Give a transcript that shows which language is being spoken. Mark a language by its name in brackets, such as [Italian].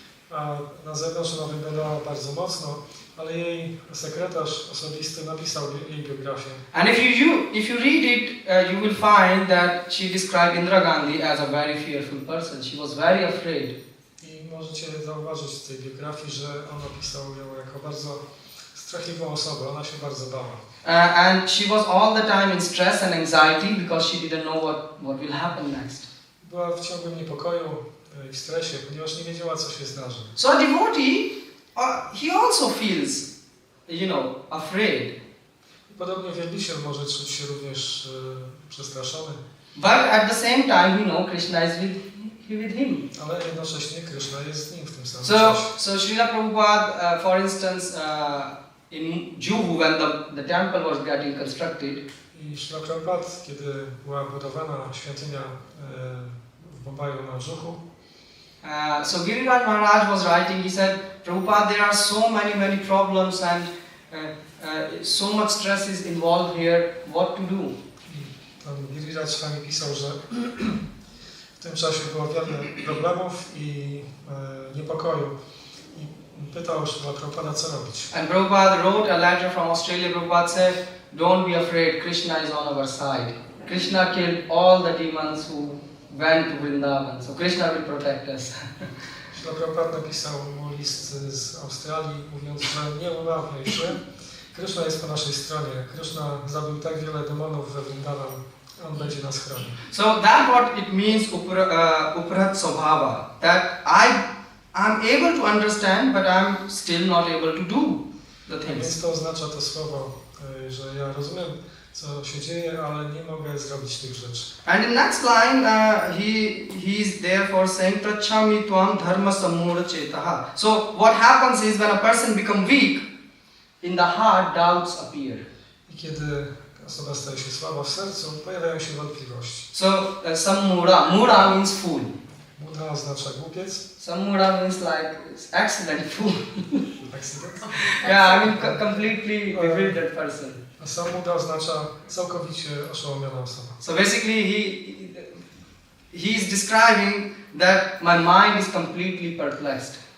[Polish] A na zewnątrz ona wyglądała bardzo mocno, ale jej sekretarz osobisty napisał jej biografię. [English] And if you read it, you will find that she described Indira Gandhi as a very fearful person. She was very afraid. [Polish] I możecie zauważyć w tej biografii, że on opisał ją jako bardzo strachliwą osobę. Ona się bardzo bała. [English] And she was all the time in stress and anxiety because she didn't know what will happen next. [Polish] Była w ciągłym niepokoju i w stresie, ponieważ nie wiedziała, co się zdarzy. [English] So a devotee, he also feels, afraid. [Polish] Podobnie wielbiciel może czuć się również przestraszony. [English] But at the same time, Krishna is with him. [Polish] Ale jednocześnie Krishna jest z nim w tym samym [English] So [Polish] czasie. [English] Srila Prabhupada, for instance, in Juhu, when the temple was getting constructed, [Polish] I Srila Prabhupada, kiedy była budowana świątynia w Bombaju na Juhu, [English] so Giriraj Maharaj was writing, he said, Prabhupada, there are so many problems and so much stress is involved here, what to do? [Polish] Pan Giriraj Swami pisał, że w tym czasie było wiele problemów i niepokoju. I pytał Srila Prabhupada, co robić. [English] And Prabhupada wrote a letter from Australia. Prabhupada said, don't be afraid, Krishna is on our side. Krishna killed all the demons who went to Vrindavan, so Krishna will protect us. [Polish] Srila Prabhupada napisał mu list z Australii, mówiąc, że nie obawiaj się, Krishna jest po naszej stronie. Krishna zabił tak wiele demonów we Vrindavan, on będzie nas chronił. [English] So that's what it means, [Sanskrit] uparat svabhava, [English] that I'm able to understand, but I'm still not able to do. the [Polish] Więc [English] things. [Polish] to oznacza to słowo, że ja rozumiem, co się dzieje, ale nie mogę zrobić tych rzeczy. [English] And in next line, he is therefore saying [Sanskrit] prachami tvam dharma samura chetaha. [English] So what happens is when a person becomes weak, in the heart doubts appear. [Polish] I kiedy osoba staje się słaba w sercu, pojawiają się wątpliwości. [English] So samura, mura means fool. [Polish] Muda oznacza głupiec. [English] Samura means like accident fool. Accident. Yeah, I mean completely bewildered person. [Polish] A samuda oznacza całkowicie oszołomiona osoba. [English] So basically he is describing that my mind is completely perplexed.